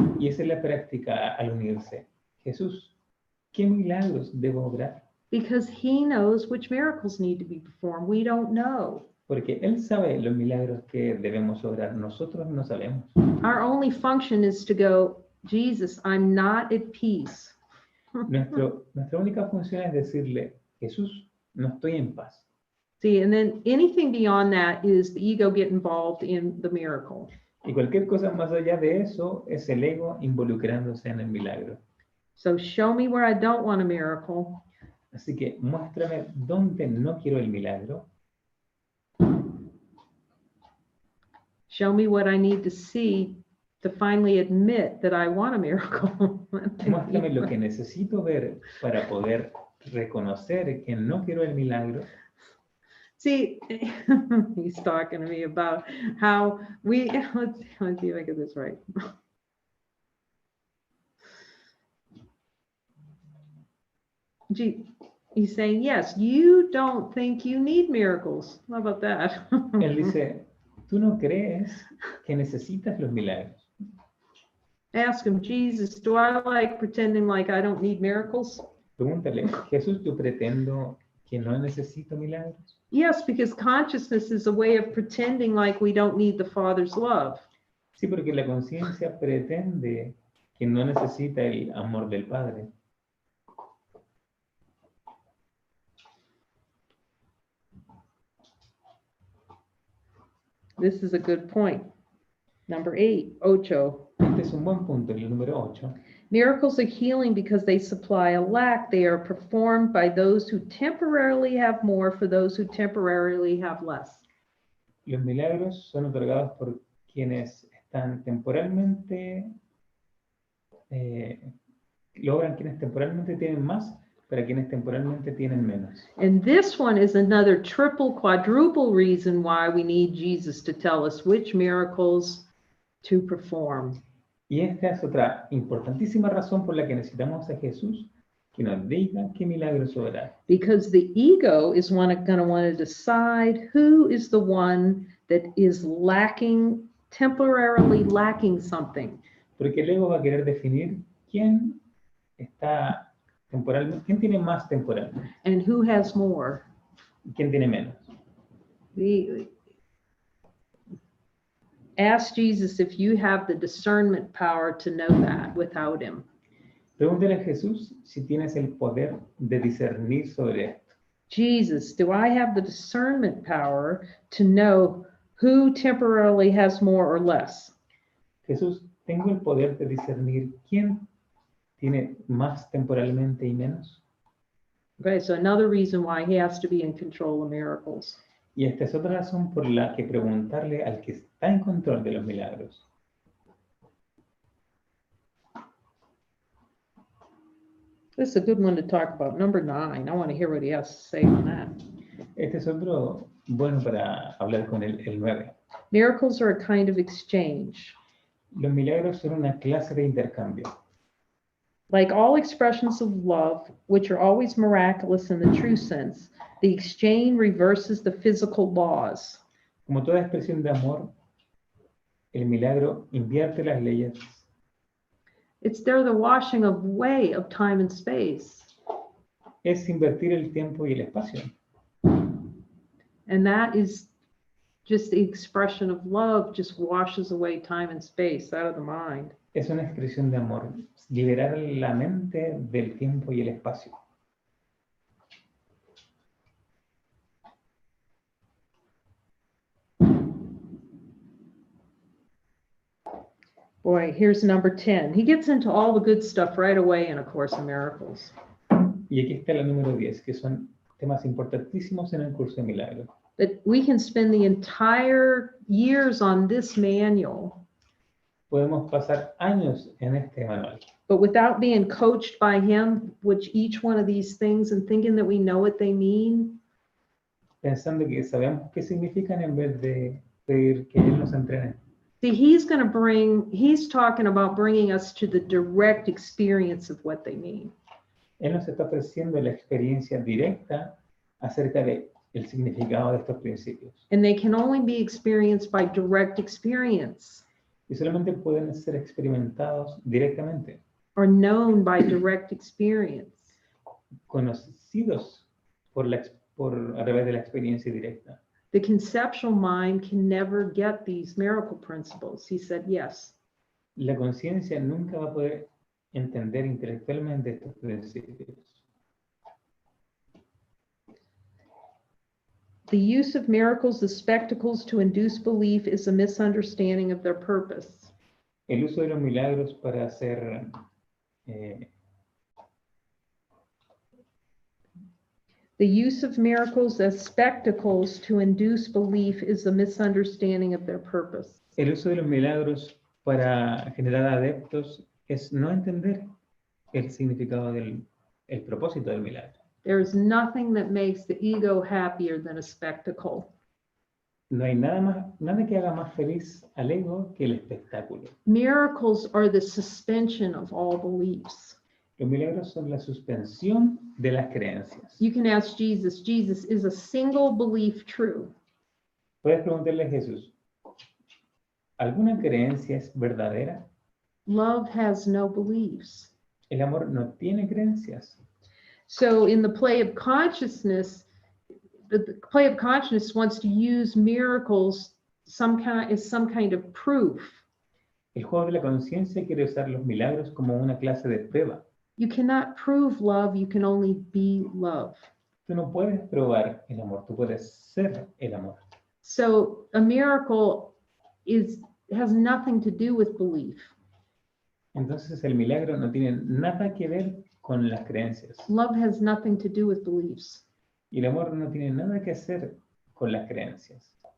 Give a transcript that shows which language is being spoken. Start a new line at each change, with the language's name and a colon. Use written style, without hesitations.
Spanish: Y esa es la práctica al unirse. Jesús, ¿qué milagros debo obrar?
English: Because he knows which miracles need to be performed. We don't know.
Spanish: Porque Él sabe los milagros que debemos obrar. Nosotros no sabemos.
English: Our only function is to go, Jesus, I'm not at peace.
Spanish: Nuestra única función es decirle, Jesús, no estoy en paz.
English: See, and then anything beyond that is the ego get involved in the miracle.
Spanish: Y cualquier cosa más allá de eso es el ego involucrándose en el milagro.
English: So show me where I don't want a miracle.
Spanish: Así que muéstrame dónde no quiero el milagro.
English: Show me what I need to see to finally admit that I want a miracle.
Spanish: Muéstrame lo que necesito ver para poder reconocer que no quiero el milagro.
English: See, he's talking to me about how let's see if I get this right. Gee, he's saying, yes, you don't think you need miracles. How about that?
Spanish: Él dice, ¿tú no crees que necesitas los milagros?
English: Ask him, Jesus, do I like pretending like I don't need miracles?
Spanish: Pregúntale, Jesús, ¿yo pretendo que no necesito milagros?
English: Yes, because consciousness is a way of pretending like we don't need the Father's love.
Spanish: Sí, porque la conciencia pretende que no necesita el amor del Padre.
English: This is a good point. Number 8,
Spanish: ocho. Este es un buen punto, el número 8.
English: Miracles of healing because they supply a lack. They are performed by those who temporarily have more for those who temporarily have less.
Spanish: Los milagros son otorgados por quienes están temporalmente, logran quienes temporalmente tienen más para quienes temporalmente tienen menos.
English: And this one is another triple, quadruple reason why we need Jesus to tell us which miracles to perform.
Spanish: Y esta es otra importantísima razón por la que necesitamos a Jesús que nos diga qué milagros obrar.
English: Because the ego is going to want to decide who is the one that is lacking, temporarily lacking something.
Spanish: Porque el ego va a querer definir quién está temporalmente, quién tiene más temporalmente,
English: And who has more.
Spanish: y quién tiene menos.
English: Ask Jesus if you have the discernment power to know that without him.
Spanish: Pregúntale a Jesús si tienes el poder de discernir sobre esto.
English: Jesus, do I have the discernment power to know who temporarily has more or less?
Spanish: Jesús, ¿tengo el poder de discernir quién tiene más temporalmente y menos?
English: Okay, so another reason why he has to be in control of miracles.
Spanish: Y esta es otra razón por la que preguntarle al que está en control de los milagros.
English: This is a good one to talk about. Number 9. I want to hear what he has to say on that.
Spanish: Este es otro bueno para hablar con el 9.
English: Miracles are a kind of exchange.
Spanish: Los milagros son una clase de intercambio.
English: Like all expressions of love, which are always miraculous in the true sense, the exchange reverses the physical laws.
Spanish: Como toda expresión de amor, el milagro invierte las leyes.
English: It's there the washing away of time and space.
Spanish: Es invertir el tiempo y el espacio.
English: And that is just the expression of love, just washes away time and space out of the mind.
Spanish: Es una expresión de amor, liberar la mente del tiempo y el espacio.
English: Boy, here's number 10. He gets into all the good stuff right away in A Course in Miracles.
Spanish: Y aquí está la número 10, que son temas importantísimos en el curso de milagros.
English: That we can spend the entire years on this manual,
Spanish: Podemos pasar años en este manual,
English: but without being coached by him, which each one of these things, and thinking that we know what they mean,
Spanish: pensando que sabemos qué significan en vez de pedir que Él nos entrene.
English: see, he's talking about bringing us to the direct experience of what they mean.
Spanish: Él nos está ofreciendo la experiencia directa acerca de el significado de estos principios.
English: And they can only be experienced by direct experience
Spanish: Y solamente pueden ser experimentados directamente,
English: or known by direct experience.
Spanish: conocidos a través de la experiencia directa.
English: The conceptual mind can never get these miracle principles. He said, yes.
Spanish: La conciencia nunca va a poder entender intelectualmente estos principios.
English: The use of miracles as spectacles to induce belief is a misunderstanding of their purpose.
Spanish: El uso de los milagros para hacer
English: The use of miracles as spectacles to induce belief is a misunderstanding of their purpose.
Spanish: el uso de los milagros para generar adeptos es no entender el significado el propósito del milagro.
English: There is nothing that makes the ego happier than a spectacle.
Spanish: No hay nada que haga más feliz al ego que el espectáculo.
English: Miracles are the suspension of all beliefs.
Spanish: Los milagros son la suspensión de las creencias.
English: You can ask Jesus, Jesus, is a single belief true?
Spanish: Puedes preguntarle a Jesús, ¿alguna creencia es verdadera?
English: Love has no beliefs.
Spanish: El amor no tiene creencias.
English: So in the play of consciousness, the play of consciousness wants to use miracles as some kind of proof.
Spanish: El juego de la conciencia quiere usar los milagros como una clase de prueba.
English: You cannot prove love, you can only be love.
Spanish: Tú no puedes probar el amor, tú puedes ser el amor.
English: So a miracle has nothing to do with belief.
Spanish: Entonces el milagro no tiene nada que ver con las creencias.
English: Love has nothing to do with beliefs.
Spanish: Y el amor no tiene nada que hacer con las creencias.